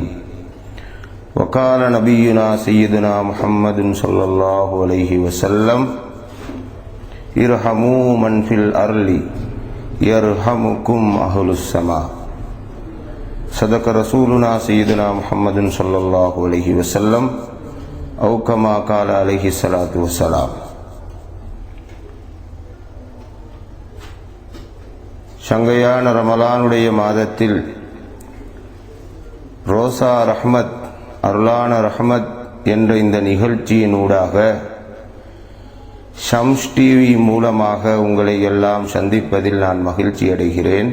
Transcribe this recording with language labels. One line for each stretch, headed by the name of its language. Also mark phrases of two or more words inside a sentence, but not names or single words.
Arabic: وقال نبينا سيدنا محمد صلى الله عليه وسلم ارحموا من في الأرض يرحمكم أهل السماء. صدق رسولنا سيدنا محمد صلى الله عليه وسلم أو كما قال عليه الصلاة والسلام.
Tamil: சங்கையான ரமலானுடைய மாதத்தில் ரோசா ரஹ்மத் அருளான ரஹ்மத் என்ற இந்த நிகழ்ச்சியினூடாக ஷம்ஸ் டிவி மூலமாக உங்களை எல்லாம் சந்திப்பதில் நான் மகிழ்ச்சி அடைகிறேன்.